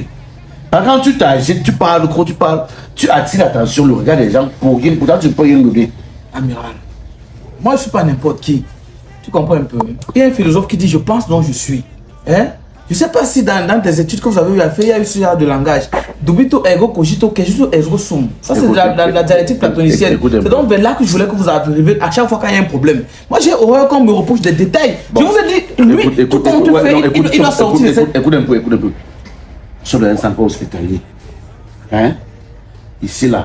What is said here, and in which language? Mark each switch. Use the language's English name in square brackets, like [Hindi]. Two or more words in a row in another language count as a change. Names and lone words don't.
[French] Quand tu t'agites, tu parles, quand tu parles, tu attires l'attention, le regard des gens pour rien, pourtant tu ne peux rien donner. Amiral, moi je suis pas n'importe qui. Tu comprends un peu? Il y a un philosophe qui dit je pense donc je suis. Hein? Je ne sais pas si dans tes études que vous avez eu à faire, il y a eu ce genre de langage. [Latin] Dubito, ego, cogito, cogito, ergo sum. [French] Ça, c'est la dialectique platonicienne. C'est donc vers là que je voulais que vous arriviez à chaque fois qu'il y a un problème. Moi, j'ai horreur qu'on me reproche des détails. Je vous ai dit, lui, tout compte fait, il doit sortir. Écoute un peu. Sur le centre hospitalier. Hein? Ici, là.